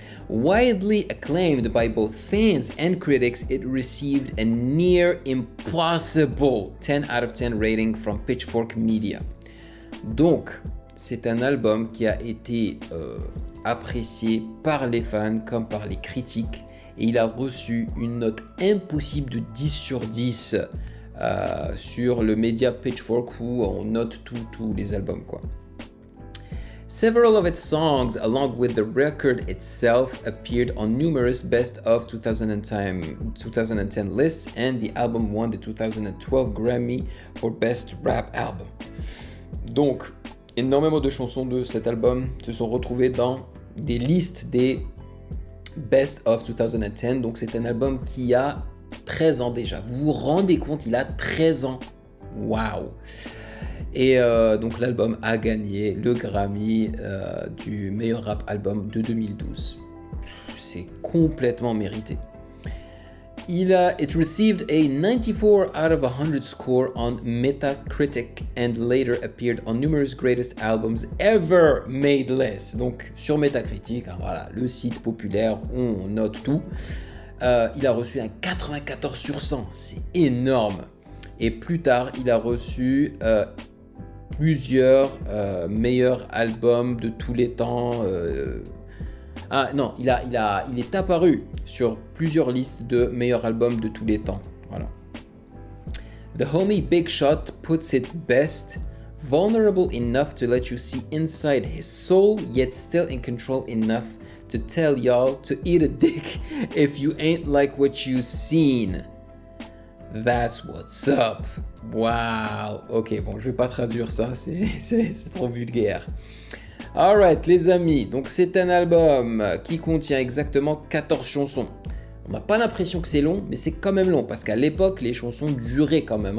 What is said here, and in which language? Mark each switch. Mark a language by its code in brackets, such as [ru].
[en] Widely acclaimed by both fans and critics, it received a near impossible 10 out of 10 rating from Pitchfork Media. [fr] Donc, c'est un album qui a été apprécié par les fans comme par les critiques. Et il a reçu une note impossible de 10 sur 10 sur le média Pitchfork où on note tous les albums quoi. [en] Several of its songs, along with the record itself, appeared on numerous best of 2010 lists, and the album won the 2012 Grammy for Best Rap Album. [fr] Donc, énormément de chansons de cet album se sont retrouvées dans des listes des Best of 2010, donc c'est un album qui a 13 ans déjà. Vous vous rendez compte, il a 13 ans. Waouh! Et donc l'album a gagné le Grammy du meilleur rap album de 2012. C'est complètement mérité. [en] It received a 94 out of 100 score on Metacritic and later appeared on numerous greatest albums ever made list. [fr] Donc sur Metacritic, hein, voilà, le site populaire où on note tout, il a reçu un 94 sur 100, c'est énorme. Et plus tard, il a reçu plusieurs meilleurs albums de tous les temps. Ah non, il est apparu sur plusieurs listes de meilleurs albums de tous les temps. Voilà. [en] The homie Big Shot puts it best, vulnerable enough to let you see inside his soul, yet still in control enough to tell y'all to eat a dick if you ain't like what you seen. That's what's up. Wow. [fr] Ok, bon, je vais pas traduire ça, c'est trop vulgaire. [en] Alright [fr] les amis, donc c'est un album qui contient exactement 14 chansons. On n'a pas l'impression que c'est long, mais c'est quand même long, parce qu'à l'époque, les chansons duraient quand même.